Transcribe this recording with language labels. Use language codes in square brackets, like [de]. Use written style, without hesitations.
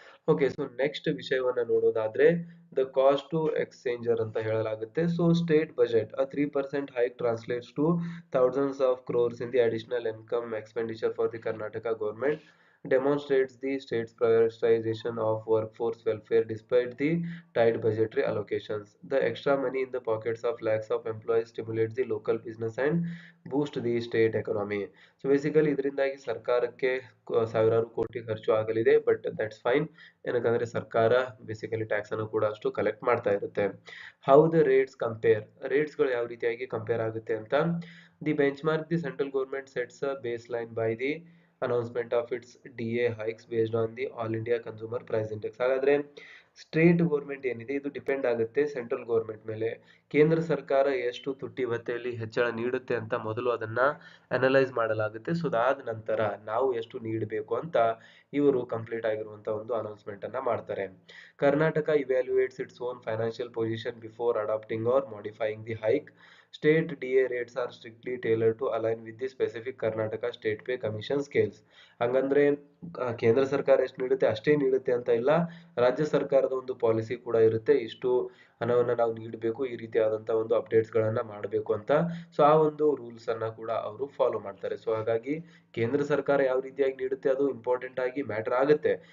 [kn] Okay, so next ವಿಷಯವನ್ನ ನೋಡೋದಾದ್ರೆ [en] the cost to exchequer [kn] ಅಂತ ಹೇಳಲಾಗುತ್ತೆ. [en] So state budget a 3% hike translates to thousands of crores in the additional income expenditure for the Karnataka government. demonstrates the state's prioritization of workforce welfare despite the tight budgetary allocations. The extra money in the pockets of lakhs of employees stimulates the local business and boost the state economy. [kn] So basically ಇದರಿಂದಾಗಿ ಸರ್ಕಾರಕ್ಕೆ ಸಾವಿರಾರು ಕೋಟಿ ಖರ್ಚು ಆಗಲಿದೆ, [en] But that's fine. [kn] ಏನಕ್ಕಂದ್ರೆ ಸರ್ಕಾರ basically tax ಅನ್ನು ಕೂಡ ಅಷ್ಟು ಕಲೆಕ್ಟ್ ಮಾಡ್ತಾ ಇರುತ್ತೆ. [en] how the rates compare, [kn] ರೇಟ್ಸ್ಗಳು ಯಾವ ರೀತಿಯಾಗಿ ಕಂಪೇರ್ ಆಗುತ್ತೆ ಅಂತ. [en] The benchmark the central government sets a baseline by the announcement of its DA hikes based on the all India consumer price index. [kn] ಹಾಗಾದ್ರೆ state government ಏನಿದೆ ಇದು depend ಆಗುತ್ತೆ central government ಮೇಲೆ. ಕೇಂದ್ರ ಸರ್ಕಾರ ಎಷ್ಟು ತುಟ್ಟಿ ಭತ್ಯೆಯಲ್ಲಿ ಹೆಚ್ಚಳ ನೀಡುತ್ತೆ ಅಂತ ಮೊದಲು ಅದನ್ನ ಅನಲೈಸ್ ಮಾಡಲಾಗುತ್ತೆ. ಸೊ ಅದಾದ ನಂತರ ನಾವು ಎಷ್ಟು ನೀಡಬೇಕು ಅಂತ ಇವರು ಕಂಪ್ಲೀಟ್ ಆಗಿರುವಂತ ಒಂದು ಅನೌನ್ಸ್ಮೆಂಟ್ ಅನ್ನ ಮಾಡ್ತಾರೆ. [en] Karnataka evaluates its own financial position before adopting or modifying the hike. State DA rates are strictly tailored to align with the specific Karnataka State Pay Commission scales. [kn] ಹಂಗಂದ್ರೆ ಕೇಂದ್ರ ಸರ್ಕಾರ ಎಷ್ಟು ನೀಡುತ್ತೆ ಅಷ್ಟೇ ನೀಡುತ್ತೆ ಅಂತ ಇಲ್ಲ. ರಾಜ್ಯ ಸರ್ಕಾರದ ಒಂದು ಪಾಲಿಸಿ ಕೂಡ ಇರುತ್ತೆ, ಇಷ್ಟು ಹಣವನ್ನ ನಾವು ನೀಡಬೇಕು, ಈ ರೀತಿಯಾದಂತಹ ಒಂದು ಅಪ್ಡೇಟ್ಸ್ ಗಳನ್ನ ಮಾಡಬೇಕು ಅಂತ. ಸೊ ಆ ಒಂದು ರೂಲ್ಸ್ ಅನ್ನ ಕೂಡ ಅವರು ಫಾಲೋ ಮಾಡ್ತಾರೆ. ಸೊ ಹಾಗಾಗಿ ಕೇಂದ್ರ ಸರ್ಕಾರ ಯಾವ ರೀತಿಯಾಗಿ ನೀಡುತ್ತೆ ಅದು ಇಂಪಾರ್ಟೆಂಟ್ ಆಗಿ ಮ್ಯಾಟರ್ ಆಗುತ್ತೆ.